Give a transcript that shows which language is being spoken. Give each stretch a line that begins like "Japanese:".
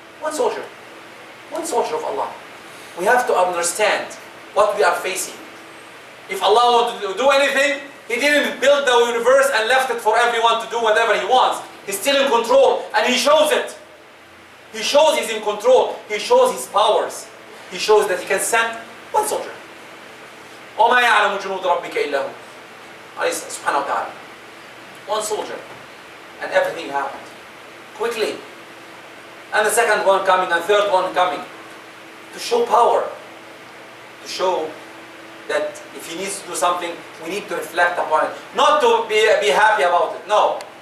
English: One soldier of Allah. We have to understand what we are facing. If Allah wanted to do anything, He didn't build the universe and left it for everyone to do whatever He wants. He's still in control, and He shows it. He shows He's in control. He shows His powers. He shows that He can send one soldier.
Arabic: وَمَا يَعْلَمُ جُنُودَ رَبِّكَ إِلَّا هُ, subhanahu wa ta'ala.
English: One soldier, and everything happened quickly. And the second one coming, and third one coming, to show power, to show that if he needs to do something, we need to reflect upon it. Not to be happy about it. No.